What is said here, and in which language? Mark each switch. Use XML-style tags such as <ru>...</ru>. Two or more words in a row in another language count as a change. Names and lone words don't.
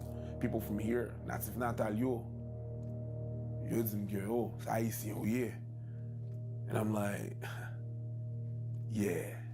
<en>People from here,</en> <ht>Natif Natal yo. Yo di mke yo, sa Haitien ou ye.</ht> <en>And I'm like, yeah.</en>